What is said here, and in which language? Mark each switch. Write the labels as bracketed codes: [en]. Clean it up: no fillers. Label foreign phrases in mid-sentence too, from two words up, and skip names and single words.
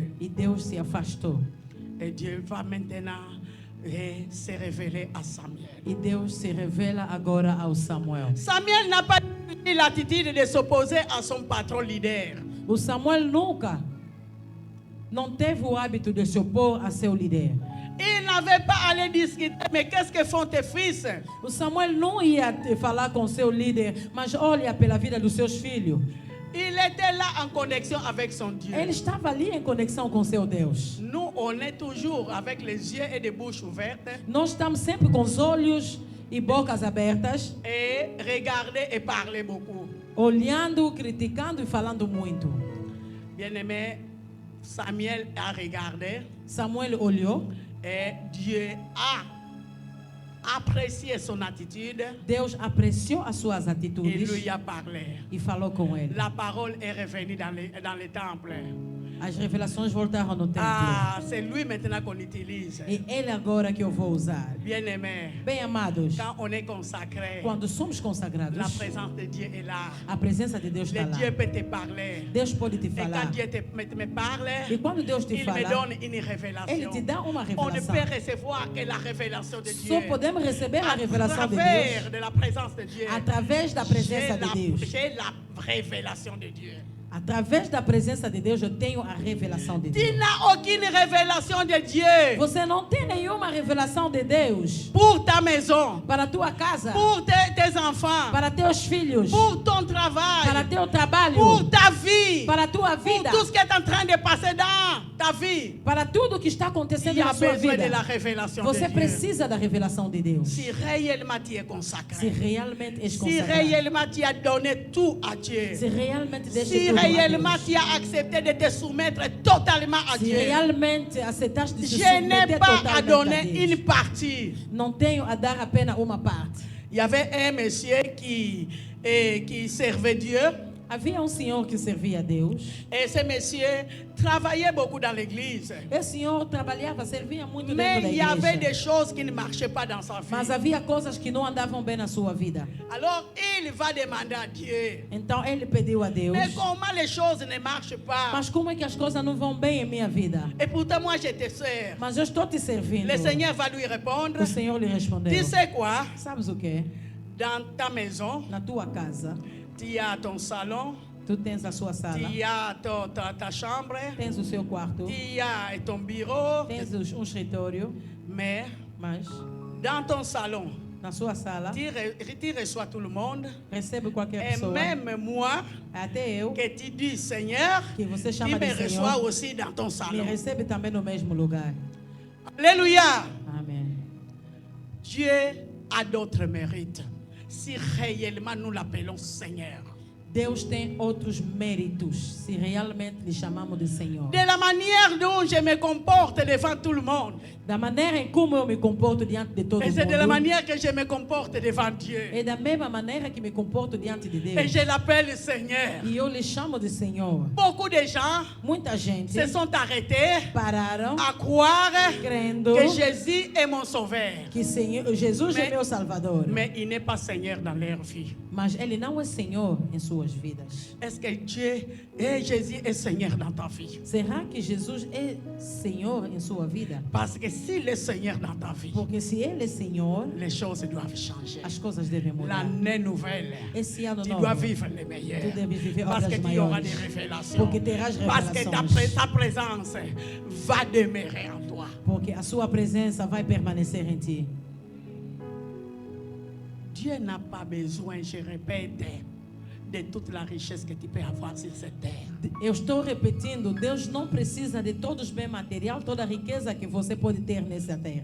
[pt] E Deus se afastou. [fr] Et Dieu va maintenant se révéler à Samuel. [pt] E Deus se revela agora ao Samuel. [fr] Samuel n'a pas eu l'attitude de s'opposer à son patron leader. [pt] O Samuel nunca não teve o hábito de se opor a seu líder. [fr] Il n'avait pas à aller discuter, mais qu'est-ce que font tes fils? [pt] O Samuel não ia falar com seu líder, mas olha pela vida dos seus filhos. [fr] Il était là en connexion avec son Dieu. [pt] Ele estava ali em conexão com seu Deus. [fr] Nous, on est toujours avec les yeux et des bouches ouvertes [pt] Nós estamos sempre com os olhos e bocas abertas, [fr] et regarder et parler beaucoup. [pt] olhando, criticando e falando muito. [fr] Bien-aimé, Samuel a regardé [pt] Samuel olhou [fr] et Dieu a apprécié son attitude. [pt] Deus apreciou as suas [fr] Il [pt] atitudes [fr] lui a parlé. [pt] e falou com ele. [fr] La parole est revenue dans le temple. [pt] As revelações voltaram no templo. [fr] Ah, c'est lui maintenant qu'on utilise. [pt] E ele agora que eu vou usar. [fr] Bien-aimé, [pt] Bem amados, [fr] quand on est consacré, [pt] quando somos [fr] la [pt] consagrados, [fr] présence de Dieu est là. [pt] a presença de Deus [fr] Le [pt] está lá. [fr] Dieu peut te parler. [pt] Deus pode te [fr] Et quand [pt] falar. [fr] Dieu me parle, [pt] E quando Deus te [fr] il me [pt] fala, [fr] donne une [pt] ele [fr] révélation. [pt] te dá uma [fr] On ne [pt] revelação. [fr] peut recevoir que la révélation de Dieu. [pt] Só podemos receber a [fr] À [pt] revelação de [fr] travers [pt] Deus [fr] de la présence de Dieu. [pt] através da presença de Deus. [fr] J'ai la révélation de Dieu. [pt] Através da presença de Deus, eu tenho a revelação de [fr] Tu [pt] Deus. [fr] n'as aucune révélation de Dieu [pt] Você não tem nenhuma revelação de Deus [fr] pour ta maison, [pt] para a tua casa, [fr] pour tes enfants, [pt] para teus filhos, [fr] pour ton [pt] para [fr] travail, [pt] teu trabalho, [fr] pour ta vie, [pt] para a tua [fr] pour [pt] vida, [fr] tout ce qui est en train de passer dans ta vie. [pt] para tudo que está [fr] Il [pt] acontecendo [fr] y a [pt] na sua [fr] besoin de la [pt] vida. [fr] révélation de [pt] Você [fr] Dieu. [pt] precisa da revelação de Deus. [fr] Si réellement tu es [pt] Se [fr] consacré, [pt] realmente és [fr] si [pt] consagrado, [fr] réellement tu as donné tout à Dieu, [pt] se realmente deixa [fr] si [pt] tudo a [fr] réellement [pt] Deus, [fr] tu as accepté de te soumettre totalement à [pt] se [fr] Dieu, [pt] realmente aceitaste de se [fr] je n'ai [pt] submeter [fr] pas à [pt] totalmente a [fr] donner [pt] Deus, [fr] une partie. [pt] não tenho a dar apenas uma parte. [fr] Il y avait un monsieur qui servait Dieu. [pt] Havia senhor que servia a Deus. [fr] Et ce monsieur travaillait beaucoup dans l'église. [pt] Esse senhor trabalhava, servia muito [fr] Mais [pt] dentro da [fr] il y avait [pt] igreja. [fr] des choses qui ne marchaient pas dans sa vie. [pt] Mas havia coisas que não andavam bem na sua vida. [fr] Alors il va demander à Dieu, [pt] Então ele pediu a Deus. [fr] mais comment les choses ne marchent pas? [pt] Mas como é que as coisas não vão bem em minha vida? [fr] Et pourtant moi je te sers. [pt] Mas eu estou te servindo. [fr] Le Seigneur va lui répondre, [pt] O Senhor lhe respondeu. [fr] tu sais quoi? [pt] Sabes o que? [fr] Dans ta maison, [pt] Na tua casa, [fr] tu as ton salon, [pt] tu tens a sua sala, [fr] tu as ta chambre, [pt] tens o seu quarto, [fr] tu as ton bureau, [pt] tens escritório, [fr] mais [pt] mas [fr] dans ton salon, [pt] na sua sala [fr] tu reçois tout le monde. [pt] recebe qualquer [fr] Et [pt] pessoa. [fr] même moi, [pt] Até eu, [fr] que tu dis Seigneur, [pt] que você [fr] tu [pt] chama [fr] me [pt] de [fr] reçois [pt] Senhor, [fr] aussi dans ton [pt] me [fr] salon. [pt] recebe também no mesmo lugar. [fr] Alléluia. [pt] Amém. [fr] Dieu a d'autres mérites. Si réellement nous l'appelons Seigneur. [pt] Deus tem outros méritos, se realmente lhe chamamos de Senhor. [fr] De la manière dont je me comporte devant tout le monde. [pt] Da maneira em como eu me comporto diante de todo [fr] Et c'est de la [pt] mundo, [fr] manière que je me comporte devant Dieu. [pt] é da mesma maneira que me comporto diante de [fr] Et [pt] Deus. [fr] je l'appelle Seigneur. [pt] E eu lhe chamo de Senhor. [fr] Beaucoup de gens [pt] Muita gente [fr] se sont arrêtés [pt] pararam [fr] à croire [pt] crendo [fr] que Jésus est mon sauveur. [pt] que Jesus é [fr] Mais- [pt] meu Salvador. [fr] Mais il n'est pas Seigneur dans leur vie. [pt] Mas Ele não é Senhor em suas vidas. [fr] Est-ce que Dieu et Jésus est Seigneur dans ta vie? [pt] Será que Jesus é Senhor em sua vida? [fr] Parce que s'il est Seigneur dans ta vie, [pt] Porque se Ele é Senhor, [fr] les choses doivent changer. [pt] as coisas devem mudar. [fr] L'année nouvelle, [pt] Esse ano [fr] tu [pt] novo, [fr] dois vivre les meilleurs. [pt] tu deves viver [fr] Parce [pt] obras [fr] que tu auras [pt] maiores. [fr] des révélations. [pt] Porque terás [fr] Parce que [pt] revelações. [fr] ta présence va demeurer en toi. [pt] Porque a sua presença vai permanecer em ti. [fr] Dieu n'a pas besoin, je répète, de toute la richesse que tu peux avoir sur cette terre. [pt] Eu estou repetindo, Deus não precisa de todos os bens materiais, toda a riqueza que você pode ter nessa terra.